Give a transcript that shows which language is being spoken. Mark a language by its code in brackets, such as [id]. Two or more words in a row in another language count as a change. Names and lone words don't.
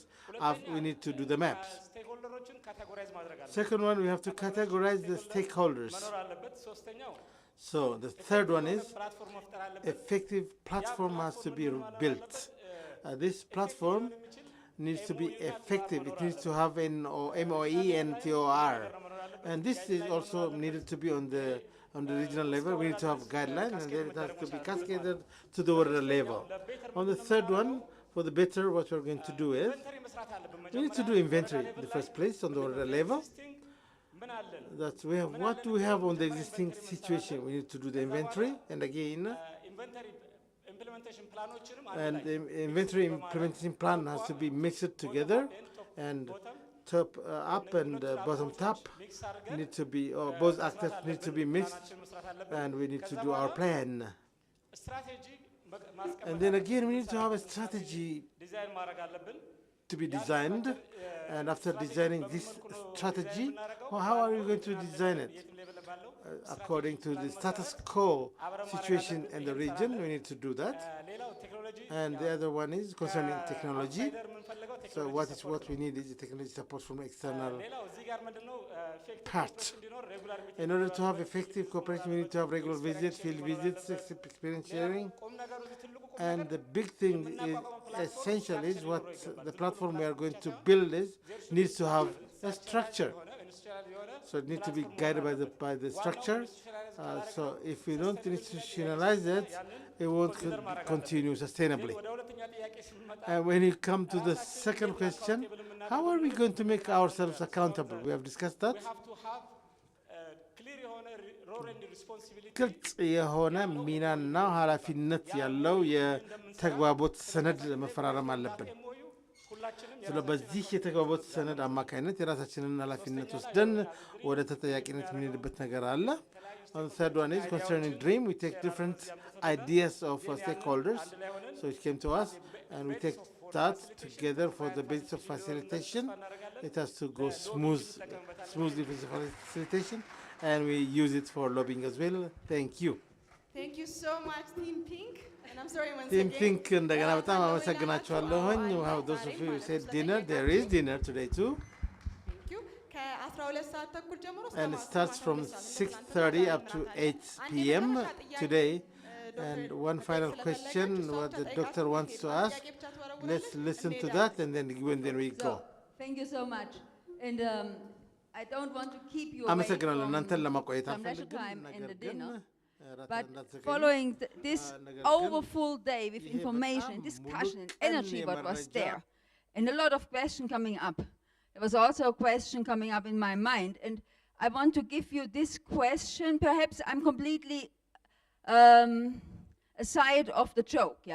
[en] We need to do the maps. [am] ስቴክሆልደሮችን ካቴጎራይዝ ማድረግ አለብን [en] Second one, we have to categorize the stakeholders. [am] መኖር አለበት ሶስተኛው [en] So the third one is [am] ፕላትፎርም መፍጠር አለበት [en] effective platform has to be built. This platform needs to be effective. It needs to have an MOE and TOR. And this is also needed to be on the regional level. We need to have guidelines and then it has to be cascaded to the world level. On the third one, for the better, what we're going to do is [am] ኢንቨንተሪ መስራት አለብን [en] we need to do inventory in the first place on the world level. [am] ምን አለን [en] That we have what do we have on the existing situation. We need to do the inventory and again inventory implementation plans and the inventory implementation plan has to be mixed together and top up and bottom top [am] ሚክስ አድርገን [en] need to be both actors need to be mixed [am] መስራት አለብን [en] and we need to do our plan. ስትራቴጂ And then again we need to have a strategy [am] ዲዛይን ማድረግ አለብን [en] to be designed, and after designing this strategy, well, how are you going to design it? [am] የትም ሌቭል ባለው [en] According to the status quo situation in the region, we need to do that. [am] ሌላው ቴክኖሎጂ [en] And the other one is concerning technology. [am] የምንፈልገው [en] So what we need is the technology support from external [am] ሌላው እዚህ ጋር ምንድነው ፌክ [en] part. [am] እንዲኖር [en] regular meeting In order to have effective cooperation, we need to have regular visits, field visits, experience sharing. [am] ቁም ነገሩ እዚህ ትልቁ ቁም [en] And the big thing is essential is what the platform we are going to build needs to have a structure. [am] ሆነ ኢንዱስትሪያል የሆነ [en] So it needs to be guided by the structure. So if we don't institutionalize it, it won't continue sustainably. [am] ወደ ሁለተኛ ጥያቄ ስንመጣ [en] And when you come to the second question, how are we going to make ourselves accountable? We have discussed that. we have to have ክሊር የሆነ role and responsibility [am] ግልጽ የሆነ ሚናና ኃላፊነት ያለው የተግባቦት ሰነድ መፈራረም አለብን። ኤምኦዩ ሁላችንም ስለ በዚህ የተግባቦት ሰነድ አማካኝነት የራሳችንን ኃላፊነት ወስደን ወደ ተጠያቂነት የምንሄድበት ነገር አለ። [en] On the third one is concerning DREAM. We take different ideas of stakeholders. So it came to us and we take that together for the basis of facilitation. It has to go smoothly for the facilitation and we use it for lobbying as well. Thank you. Thank you so much, Team Pink. And I'm sorry once Team again. [am] Pink እንደገና በጣም አመሰግናችኋለሁኝ. [en] How those of you who said dinner, there is dinner today too. Thank you. [am] ከ12 ሰዓት ተኩል ጀምሮ እስከ [en] And it [am] ማታ [en] starts from 6:30 up to 8 p.m. today. And one final question, what the doctor wants to ask. Let's listen to that and then we go. Thank you so much. And I don't want to keep you away [am] አመሰግናለሁ። እናንተን [en] from [am] ለማቆየት [en] some leisure [am] አልፈልግም። [en] time and [am] ነገር [en] the [am] ግን [en] dinner. [am] እራት [en] But [am] እንዳትዘገዩ። [en] following this [am] ነገር ግን [en] overfull day with [am] ይሄ [en] information, [am] በጣም [en] discussion, [am] ሙሉ [en] and energy [am] ቀን [en] what was [am] የመረጃ [en] there, and a lot of question coming up. There was also a question coming up in my mind, and I want to give you this question. Perhaps I'm completely a side of the joke, yeah?